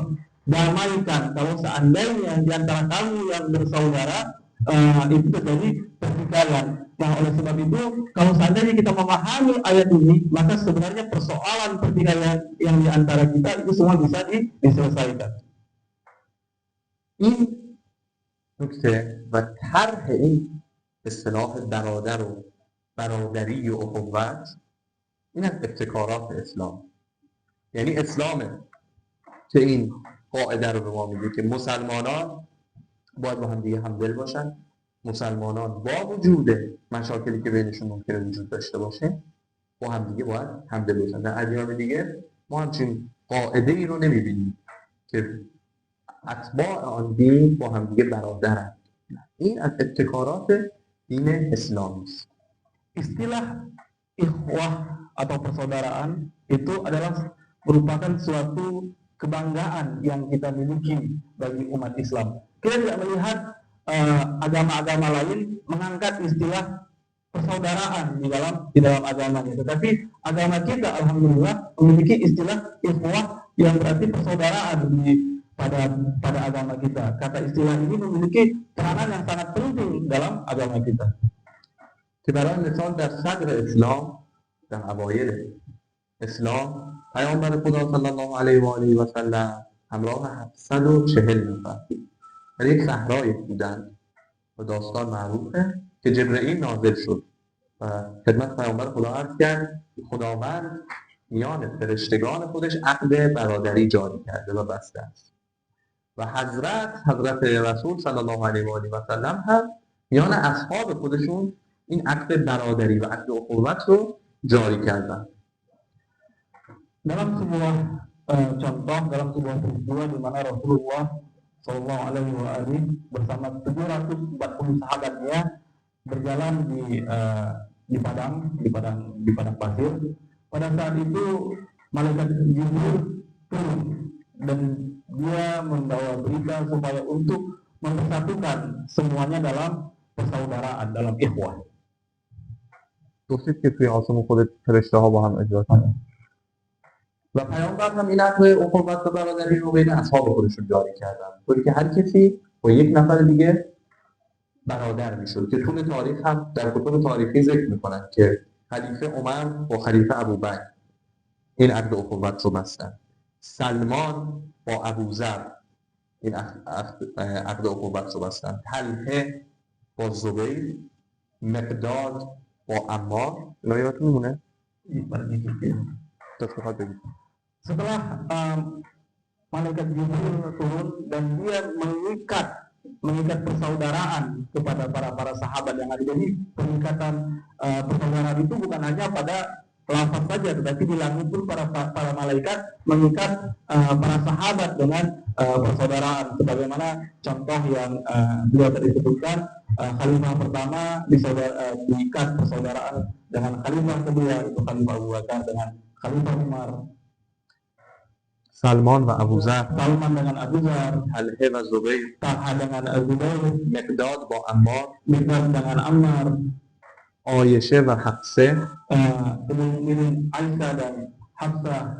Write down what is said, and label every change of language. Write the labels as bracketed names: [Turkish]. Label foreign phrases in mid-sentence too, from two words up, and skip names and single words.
[Indonesian] Damaikan. Kalau seandainya di antara kamu yang bersaudara itu terjadi pertikaian. Nah, oleh sebab itu, kalau seandainya kita memahami ayat ini, maka sebenarnya persoalan pertikaian yang di antara kita itu semua bisa diselesaikan. [Persian] این نکته و طرح این اصطلاح برادر و برادری و اخوت این از ابتکارات اسلام. یعنی اسلامه که این قاعده رو به ما میگه که مسلمانان باید با هم دیگه همدل باشن. مسلمانان با وجود مشاکلی که بینشون ممکنه وجود داشته باشه با هم دیگه باید همدل باشن. در ادیان دیگه ما همچین قاعده ای رو نمیبینیم که اتباع آن دین با هم دیگه برادرن. این از ابتکارات دین اسلامی است. [Indonesian] Istilah ikhwah atau persaudaraan itu adalah merupakan suatu kebanggaan yang kita miliki bagi umat Islam. Kita tidak melihat agama-agama lain mengangkat istilah persaudaraan di dalam agamanya, tetapi agama kita alhamdulillah memiliki istilah ikhwah yang berarti persaudaraan pada agama kita. Kata istilah ini memiliki peranan yang sangat penting dalam agama kita. [Persian] که برای مثال در صدر اسلام در اوایل اسلام پیامبر خدا [Arabic] صلی الله علیه و آله و سلم [Persian] همراه 740 نفر در یک صحرایی بودند و داستان معروفه که جبرئیل نازل شد و خدمت پیامبر خدا عرض کرد که خداوند میان فرشتگان خودش عقد برادری جاری کرده و بسته است و حضرت رسول [Arabic] صلی الله علیه و آله و سلم [Persian] هم میان اصحاب خودشون این عقد برادری و عقد اخوت رو جاری کردن. [Indonesian] Dalam sebuah contoh, dalam sebuah peristiwa di mana Rasulullah [Arabic] صلى الله عليه وسلم [Indonesian] bersama 740 sahabatnya berjalan di padang pasir. Pada saat itu malaikat Jibril turun dan dia membawa berita supaya untuk mempersatukan semuanya dalam persaudaraan, dalam ikhwah. [Persian] گفتید که توی آسمون خود فرشته ها با هم اجرا کنن و پیامبر هم این عقد اخوت و برادری رو بین اصحاب خودشون جاری کردن، طوری که هر کسی با یک نفر دیگه برادر میشد که طول تاریخ هم در کتب تاریخی ذکر میکنن که خلیفه عمر با خلیفه ابوبکر این عقد اخوت رو بستن. سلمان با ابوذر این عقد اخوت رو بستن. طلحه با زبیر، مقداد با عمار. اینا یادتون میمونه؟ [Indonesian] Setelah malaikat Jibril turun dan dia mengikat persaudaraan kepada para sahabat yang ada. Jadi pengikatan persaudaraan itu bukan hanya pada lafaz saja, tetapi di langit pun para malaikat mengikat para sahabat dengan persaudaraan. Sebagaimana contoh yang beliau tadi sebutkan, khalifah pertama diikat persaudaraan dengan khalifah kedua itu khalifah Abu Bakar dengan khalifah Umar. [Persian] سلمان و ابوذر، [Indonesian] Salman dengan Abu Dzar, [Persian] طلحه و زبیر، [Indonesian] Talha dengan Zubair, [Persian] مقداد با عمار، [Indonesian] Miqdad dengan Ammar, [Persian] عایشه و حفصه، [Indonesian] kemudian Aisyah dan Hafsah,